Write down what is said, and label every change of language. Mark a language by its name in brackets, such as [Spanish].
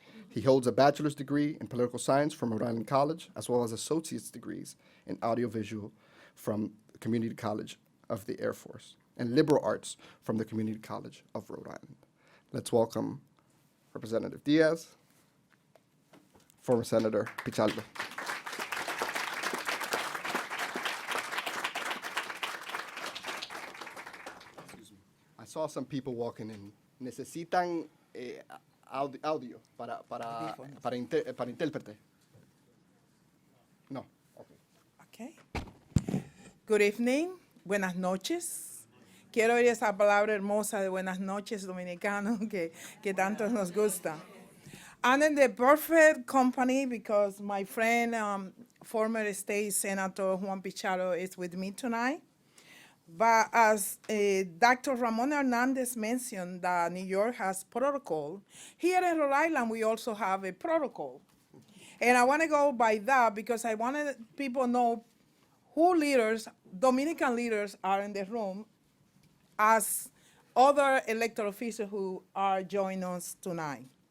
[English] He holds a bachelor's degree in political science from Rhode Island College, as well as associate's degrees in audiovisual from the Community College of the Air Force and liberal arts from the Community College of Rhode Island. Let's welcome Representative Diaz, former Senator Pichardo. I saw some people walking in. [Spanish] Necesitan audio para intérprete. [English] No. Okay. Okay. Good evening. [Spanish] Buenas noches. quiero oír esa palabra hermosa de buenas noches dominicano que tanto nos gusta. [English] I'm in the perfect company because my friend, former state senator Juan Pichardo is with me tonight. But as Dr. Ramona Hernandez mentioned, that New York has protocol. Here in Rhode Island, we also have a protocol. And I want to go by that because I wanted people to know who leaders, Dominican leaders, are in the room as other elected officials who are joining us tonight.